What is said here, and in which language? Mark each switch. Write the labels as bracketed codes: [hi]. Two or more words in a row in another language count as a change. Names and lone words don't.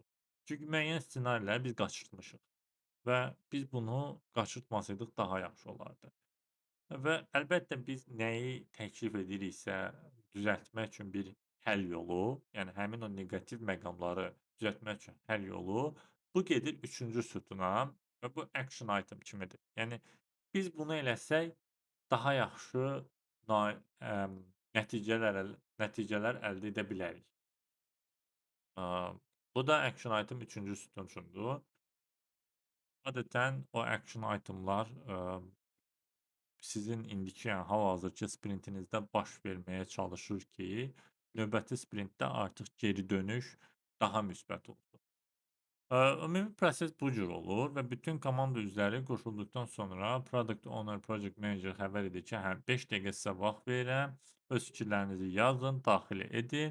[az] Çünki müəyyən ssenariləri biz qaçırtmışıq və biz bunu qaçırtmasaydıq daha yaxşı olardı. Və əlbəttə biz nəyi təklif ediriksə, düzəltmək üçün bir həll yolu, yəni həmin o neqativ məqamları düzəltmək üçün həll yolu, bu gedir üçüncü sütuna və bu [en] action item [az] kimidir. Yəni biz bunu eləsək daha yaxşı na nəticələr əldə edə bilərik. Bu da [en] action item [az] üçüncü sütun üçündür. Adətən o [en] action itemlar [az] sizin indiki, yəni hal-hazırki sprintinizdə baş verməyə çalışır ki, növbəti sprintdə artıq geri dönüş daha müsbət olsun. Ümumi proses bu cür olur və bütün komanda üzvləri qoşulduqdan sonra [en] Product Owner, Project Manager [az] xəbər edir ki, hə, 5 dəqiqə sizə vaxt verirəm, öz fikirlərinizi yazın, daxil edin.